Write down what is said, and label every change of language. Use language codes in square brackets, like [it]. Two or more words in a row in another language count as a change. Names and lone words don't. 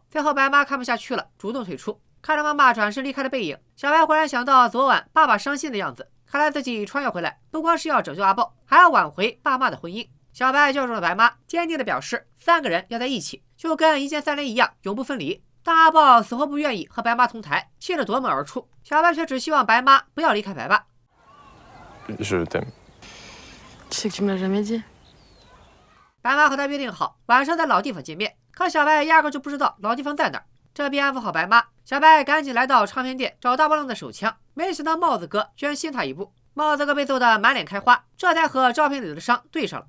[zh] 最后白妈看不下去了，主动退出。看着妈妈转身离开的背影，小白忽然想到昨晚爸爸伤心的样子，看来自己穿越回来不光是要拯救阿豹，还要挽回爸妈的婚姻。小白叫住了白妈，坚定地表示3个人要在一起，就跟一键3连一样，永不分离。但阿豹死活不愿意和白妈同台，气得夺门而出。小白却只希望白妈不要离开白爸。 [fr] Je t'aime. Tu sais que tu me l'as jamais dit. [zh] 白妈和他约定好晚上在老地方见面，可小白压根就不知道老地方在哪儿。这边安抚好白妈， 小白赶紧来到唱片店找大波浪的手枪，没想到帽子哥居然先他一步。帽子哥被揍得满脸开花，这才和照片里的伤对上了。